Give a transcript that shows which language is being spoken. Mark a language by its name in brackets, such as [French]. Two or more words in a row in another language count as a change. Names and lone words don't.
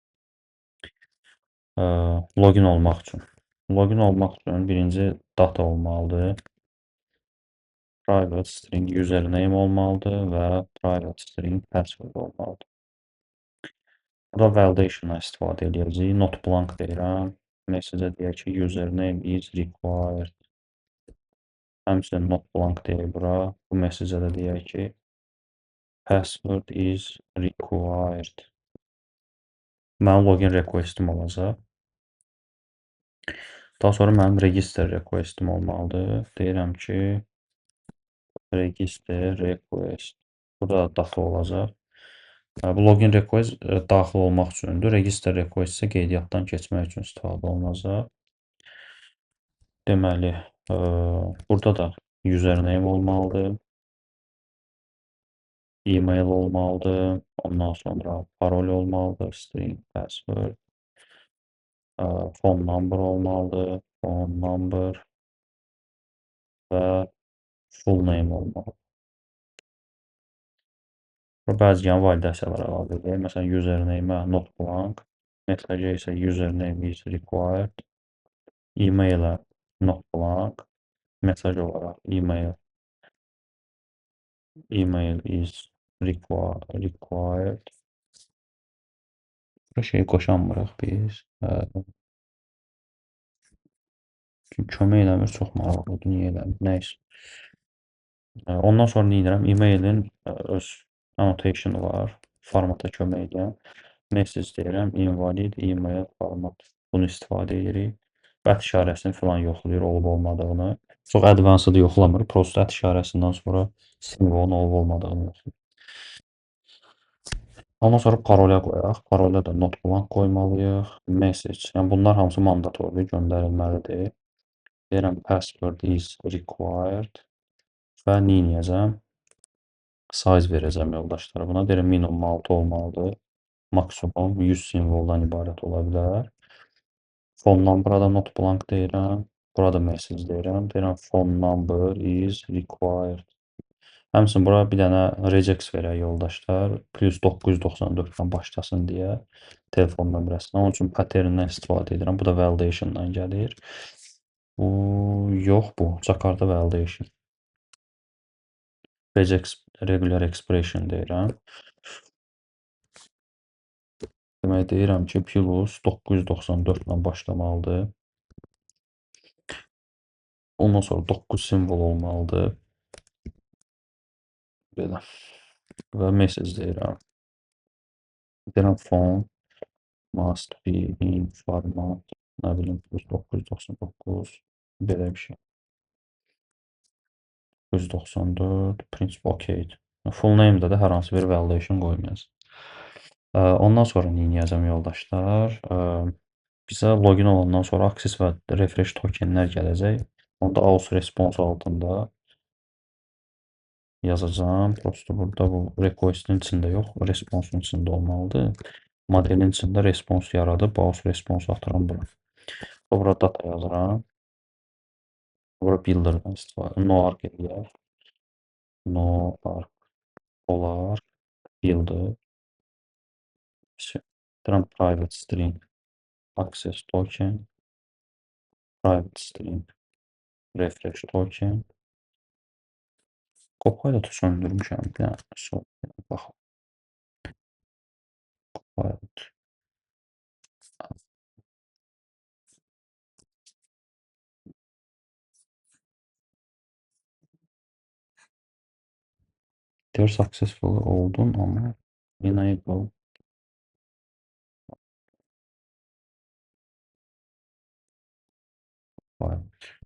[Azerbaijani] Login olmaq üçün. Login olmaq üçün birinci data olmalıdır. [English] Private string username [Azerbaijani] olmalıdır və [English] private string password [Azerbaijani] olmalıdır. Burada validation-a istifadə edəcəyik. [English] Not blank [Azerbaijani] deyirəm. Message-ə deyək ki, [English] username is required. [Azerbaijani] Həmçinin [English] not blank [Azerbaijani] deyək bura. Bu message-ə də deyək ki, [English] password is required. [Azerbaijani] Mənim [English] login request- [Azerbaijani] im olacaq. Daha sonra mənim [English] register request- [Azerbaijani] im olmalıdır. Deyirəm ki, [English] register request. [Azerbaijani] Burada data olacaq. Bu [English] login request [Azerbaijani] daxil olmaq üçündür. [English] Register request [Azerbaijani] isə qeydiyyatdan keçmək üçün istifadə olunacaq. Deməli, burada da username olmalıdır. E-mail olmalıdır. Ondan sonra parol olmalıdır. [English] String password. Phone number [Azerbaijani] olmalıdır. [English] Phone number [Azerbaijani] və [English] full name [Azerbaijani] olmalıdır. Bəzi validasiyalar əlavə edək. Məsələn, username-ə [English] not blank, [Azerbaijani] message-ə isə [English] username is required, [Azerbaijani] e-mail-ə [English] not blank, [Azerbaijani] mesaj olaraq [English] email is required. [Azerbaijani] Bu şeyi qoşanmırıq biz. Çünki kömək eləmir, çox maraqlıdır, niyə eləmir, nəysə. Ondan sonra nə edirəm? E-mailin öz annotationu var, formata kömək edən. Message deyirəm, [English] invalid email format. [Azerbaijani] Bunu istifadə edirik. Ət işarəsini filan yoxlayır, olub-olmadığını. Çox advanced yoxlamır, prosto ət işarəsindən sonra simvolun olub-olmadığını yoxlayır. Ondan sonra parolə qoyaq. Parolə də [English] not blank [Azerbaijani] qoymalıyıq. Message, yəni bunlar hamısı mandatordur, göndərilməlidir. Deyirəm, [English] password is required. [Azerbaijani] Və nə edəcəm? Size verəcəm yoldaşlara. Buna deyirəm, minimum 6 olmalıdır. Maksimum 100 simvoldan ibarət ola bilər. [English] Phone number- [Azerbaijani] a da [English] not blank [Azerbaijani] deyirəm. Burada message deyirəm. Deyirəm, [English] phone number is required. [Azerbaijani] Həmçinin bura bir dənə regex verək yoldaşlar. Plus 994-dən başlasın deyə telefon nömrəsindən. Onun üçün pattern-dən istifadə edirəm. Bu da validation-dan gəlir. Bu yox bu. Jakarta validation. [English] Regex regular expression [Azerbaijani] deyirəm. Demək deyirəm ki, plus 994-dən başlamalıdır. Ondan sonra 9 simvol olmalıdır. Belə. Və message deyirəm. Deyirəm, [English] phone must be in format. [Azerbaijani] Nə bilim, plus 999. Belə bir şey. 994. Prinsip okeydir. [English] Full name- [Azerbaijani] də də hər hansı bir validation qoymayacağıq. Ondan sonra neyləyəcəm yoldaşlar? Bizə login olandan sonra access və refresh tokenlər gələcək. Onda [English] aus response [Azerbaijani] altında yazacağam. Prosto burada bu request-in içində yox, response-un içində olmalıdır. Modelin içində response yaradıb, [English] aus response [Azerbaijani] atıram bura. Bura data yazıram. Bura builder-dan istifadə. [English] No arc [Azerbaijani] eləyək. [English] No arc [Azerbaijani] olar. Builder. Deyirəm [English] private string. Access token. Private string. Refresh token. [Azerbaijani] Copilot söndürmüşəm. Bir dənə sonra baxaq. Copilot. Deyir successful oldun amma enable Copilot.